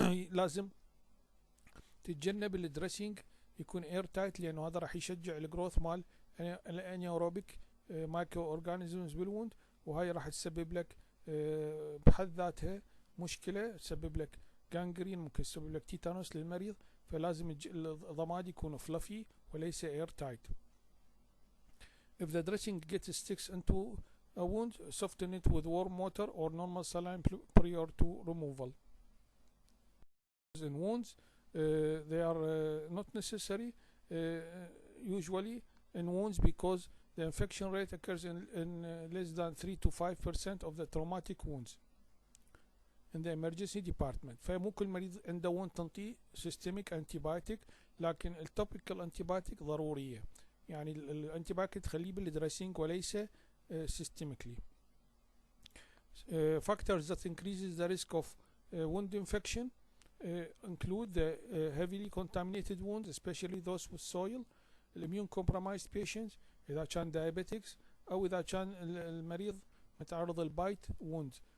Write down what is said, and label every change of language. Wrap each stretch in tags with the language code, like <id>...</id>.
<ar>لازم تتجنب الدريسنج يكون اير تايت، لانه هذا راح يشجع الجروث مال الانيروبيك مايكرو اورجانيزمز بالوند، وهاي راح تسبب لك بحد ذاتها مشكله، تسبب لك جانجرين، ممكن تسبب لك تيتانوس للمريض. فلازم الضماد يكون فلافي وليس اير تايت.</ar> <en>if the dressing gets sticks into a wound soften it with warm water or normal saline prior to removal. in wounds they are not necessary usually in wounds because the infection rate occurs in less than 3 to 5% of the traumatic wounds in the emergency department.</en> <ar>فمو كل مريض عنده wound تنطيه systemic antibiotic، لكن التوبيكال antibiotic ضرورية، يعني الانتيبايوتيك تخليه بالدريسنج وليس systemically.</ar> <en>factors that increases the risk of wound infection include the heavily contaminated wounds especially those with soil, immune compromised patients إذا كان diabetics، أو إذا كان المريض متعرض للبايت wounds.</en>